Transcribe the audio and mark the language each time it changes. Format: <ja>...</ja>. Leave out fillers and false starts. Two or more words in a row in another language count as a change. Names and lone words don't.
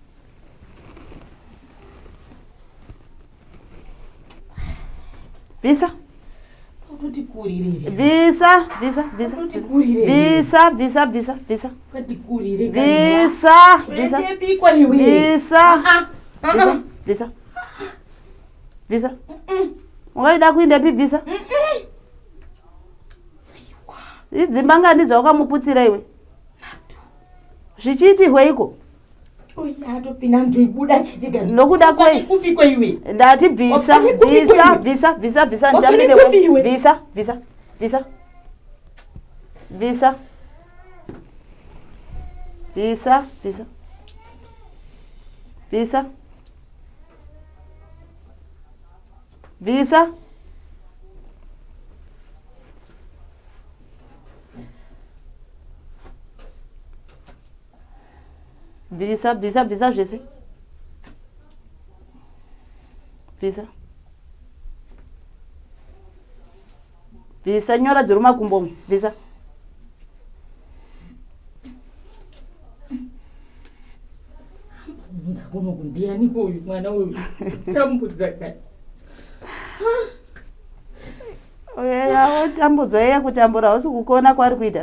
<sn>Visa. Visa, visa, visa. Visa, visa, visa, visa. Visa, visa. Visa. Visa, visa. Visa. Ungaida kuenda pi visa? Idzimbangani dzawakamuputsira iwe. Zvichiti hweiko? Nokuda kwei? Ndati visa, visa, visa, visa, visa, ndamine kwe. Visa, visa, visa. Visa. Visa, visa. Visa. Visa. Visa, visa, visa,</sn> <fr>je sais.</fr> <sn>Visa. Visa, nyora dziruma kumbomu. Visa. Oya, tambudzo yeye kutambura usi kukona kwari kuita.</sn>